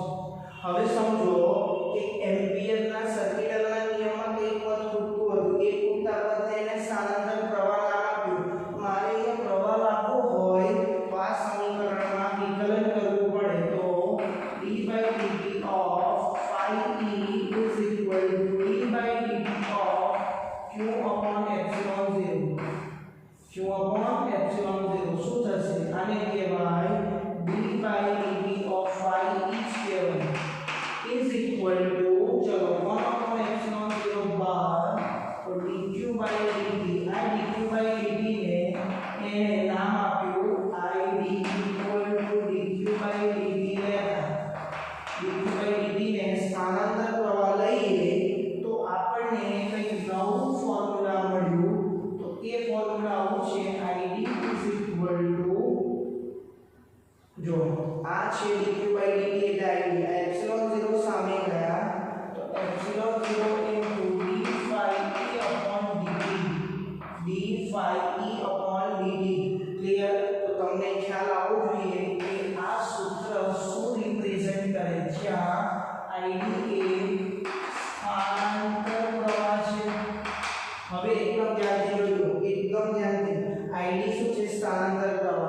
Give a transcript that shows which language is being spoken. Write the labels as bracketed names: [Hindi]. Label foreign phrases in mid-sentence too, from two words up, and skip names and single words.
[Gujarati] હવે સમજો કે એમ્પિયરના સર્કિટના નિયમમાં એક પદ ખૂટતું હતું. એ ખૂટતા પદને એને સ્થાનાંતર પ્રવાહ આપ્યું. મારે અહીંયા પ્રવાહ લાવવો હોય તો આ સમીકરણમાં વિકલન કરવું પડે. [English] તો d/dt of phi e is equal to d/dt of q upon epsilon 0. q upon epsilon 0 [Gujarati] શું થશે? આને કહેવાય [English] d/dt of phi e [Gujarati] કહેવાય. [English] is equal to [Gujarati] चलो [English] 1 upon epsilon 0 [Gujarati] बार तो dq/dt આ dq/dt ને એને નામ આપ્યું [English] id equal to dq/dt [Gujarati] લેતા. dq/dt ને સ્થાનાંતર પ્રવાહ લઈએ તો આપણને કંઈક નવું ફોર્મ્યુલા મળ્યું. તો એ ફોર્મ્યુલા આવું છે [English] id is equal to [Gujarati] જો આ છે dq/dt એટલે id એપ્સિલોન 0 સામે ગયા તો [English] epsilon 0 into d phi e upon dt d phi e upon dt [Gujarati] d phi e upon dt ક્લિયર. તો તમને ખ્યાલ આવવો જોઈએ કે આ સૂત્ર શું રિપ્રેઝન્ટ કરે છે. આ id એ સ્થાનાંતર પ્રવાહ છે. હવે એકદમ ધ્યાનથી જોજો, એકદમ ધ્યાનથી. id શું છે? સ્થાનાંતર પ્રવાહ.